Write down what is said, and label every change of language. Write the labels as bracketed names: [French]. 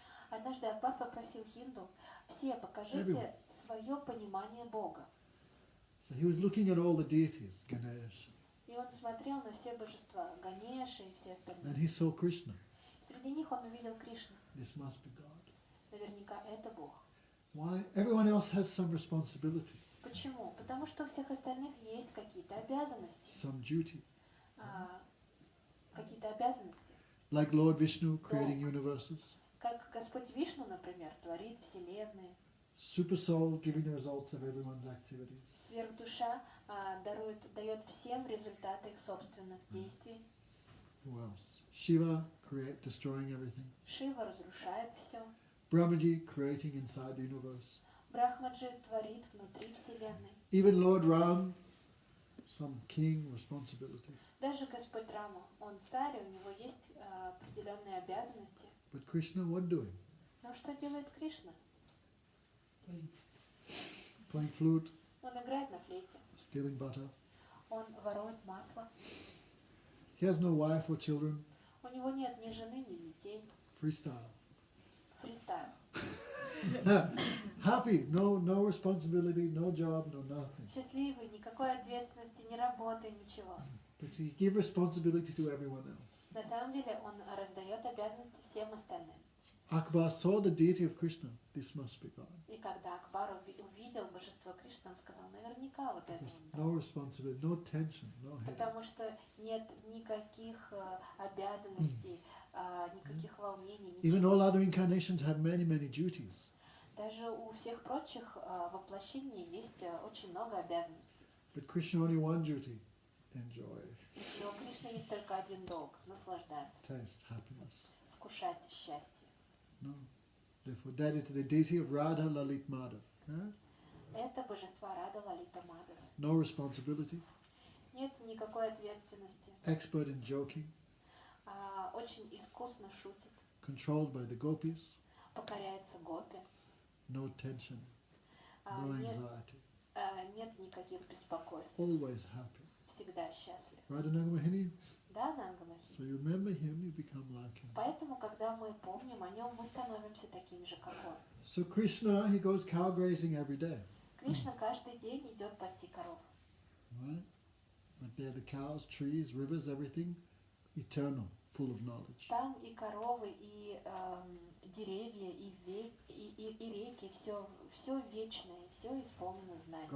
[Russian] однажды Акбар попросил хинду: все покажите свое понимание Бога. [English] So he was looking at all the deities, Ganesh, [Russian] И он смотрел на все божества, Ганеши и все [English] and [Russian] остальные. [English] he saw Krishna. [Russian] Среди них он увидел Кришну. [English] This must be God. [Russian] Наверняка это Бог. [English] Why? Everyone else has some responsibility, [Russian] Почему? Потому что у всех остальных есть какие-то обязанности. [English] some duty. [Russian] Какие-то обязанности. [English] Like Lord Vishnu creating universes, [Russian] Как Господь Вишну, например, творит вселенные. [English] Super Soul giving the results of everyone's activities. [Russian] Сверхдуша дает всем результаты их собственных действий. [English] Who else? Shiva destroying everything. [Russian] Шива разрушает все. [English] Brahmaji creating inside the universe. [Russian] Брахмаджи творит внутри вселенной. [English] Even Lord Ram, some king responsibilities. [Russian] Даже Господь Рама, он царь, у него есть определенные обязанности. [English] But Krishna, what doing? [Russian] Но что делает Кришна? [English] Playing flute, [Russian] Он играет на флейте. [English] stealing butter. [Russian] Он ворует масло. [English] He has no wife or children. [Russian] У него нет ни жены, ни детей. [English] Freestyle. [Russian] Фристайл. [English] Happy, no responsibility, no job, no nothing. [Russian] Счастливый, никакой ответственности, ни работы, ничего. [English] But he give responsibility to everyone else. [Russian] На самом деле он раздает обязанности всем остальным. [English] Akbar saw the deity of Krishna. This must be God. [Russian] И когда Акбар увидел божество Кришны, он сказал: наверняка вот это [English] There's [Russian] он. [English] no responsibility, no tension, no headache. [Russian] Потому что нет никаких обязанностей, никаких волнений, [English] Even [Russian] ничего. [English] all other incarnations have many duties. [Russian] Даже у всех прочих воплощений есть очень много обязанностей. [English] But Krishna only one duty: enjoy, [Russian] Но у Кришны есть только один долг — наслаждаться, [English] taste, happiness. [Russian] вкушать счастье. [English] No. Therefore, that is the deity of Radha, Lalit, Madhav. Yeah? [Russian] Это божество Рада, Лалита, Мадхава. [English] No responsibility. [Russian] Нет никакой ответственности. [English] Expert in joking. [Russian] Очень искусно шутит. [English] Controlled by the gopis. [Russian] Покоряется гопи. [English] No tension. No [Russian] Нет, [English] anxiety. [Russian] нет никаких беспокойств. [English] Always happy. [Russian] Всегда счастлив. [English] Radha Nagamahini. [Russian] Да, Нангамахи? [English] So you remember him, you become like him. [Russian] Поэтому, когда мы помним о нем, мы становимся такими же, как он. [English] So Krishna, he goes cow grazing every day. [Russian] Кришна каждый день идет пасти коров. [English] Right? But there the cows, trees, rivers, everything eternal, full of knowledge. Там и коровы, и деревья, и реки, все вечное, все исполнено знанием.